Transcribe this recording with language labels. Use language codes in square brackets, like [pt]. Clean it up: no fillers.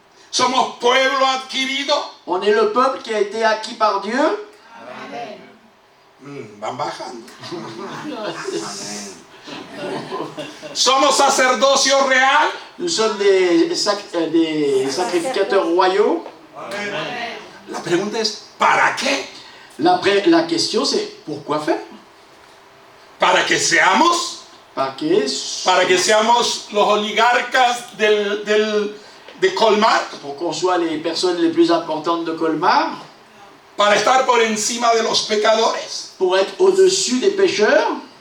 [es] ¿Somos pueblo adquirido? [fr] On est le peuple qui a été acquis par Dieu? [es] Van bajando. ¿Somos sacerdocio real? [fr] Nous sommes des sacrificateurs royaux? [es] La pregunta es, ¿para qué? [fr] La question c'est, pourquoi faire? [es] ¿Para que seamos? Para que seamos los oligarcas de Colmar? [fr] pour qu'on soit les personnes les plus importantes de Colmar? [es] ¿Para estar por encima de los pecadores? [fr] Pour être au-dessus des pécheurs?